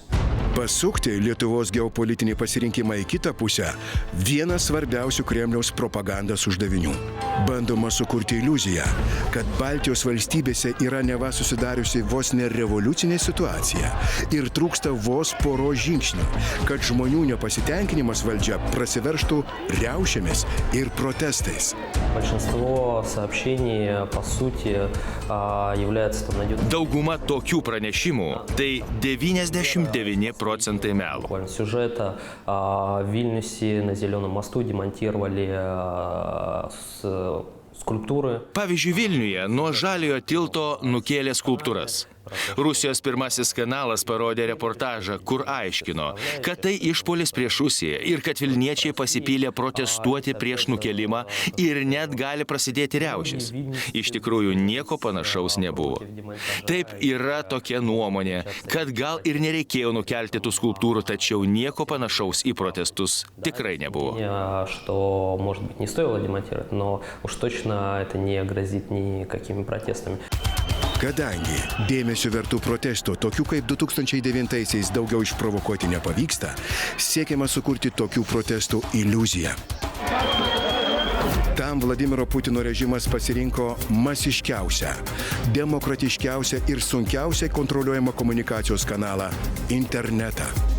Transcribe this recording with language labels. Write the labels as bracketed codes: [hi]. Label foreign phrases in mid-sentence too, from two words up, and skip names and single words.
[lt] Pasukti Lietuvos geopolitinį pasirinkimą į kitą pusę – vienas svarbiausių Kremliaus propagandos uždavinių. Bandoma sukurti iliuziją, kad Baltijos valstybėse yra neva susidariusi vos ne revoliucinė situacija ir trūksta vos poros žingsnių, kad žmonių nepasitenkinimas valdžia prasiveržtų riaušėmis ir protestais. [ru] Большинство сообщений, по сути, является [lt] Dauguma tokių pranešimų – tai 99% melo. [ru] Сюжета в Вильнюсе на Зеленом мосту демонтировали скульптуры. [lt] Pavyzdžiui, Vilniuje nuo Žaliojo tilto nukėlė skulptūras. Rusijos pirmasis kanalas parodė reportažą, kur aiškino, kad tai išpuolis prieš Rusiją ir kad vilniečiai pasipylė protestuoti prieš nukėlimą ir net gali prasidėti riaušės. Iš tikrųjų, nieko panašaus nebuvo. Taip, yra tokia nuomonė, kad gal ir nereikėjo nukelti tų skulptūrų, tačiau nieko panašaus į protestus tikrai nebuvo. [ru] Что, может быть, не стоило демонтировать, но уж точно это не грозит никакими протестами. [lt] Kadangi dėmesio vertų protestų, tokių kaip 2009-aisiais daugiau išprovokuoti nepavyksta, siekiama sukurti tokių protestų iliuziją. Tam Vladimiro Putino režimas pasirinko masiškiausią, demokratiškiausią ir sunkiausiai kontroliuojamą komunikacijos kanalą – internetą.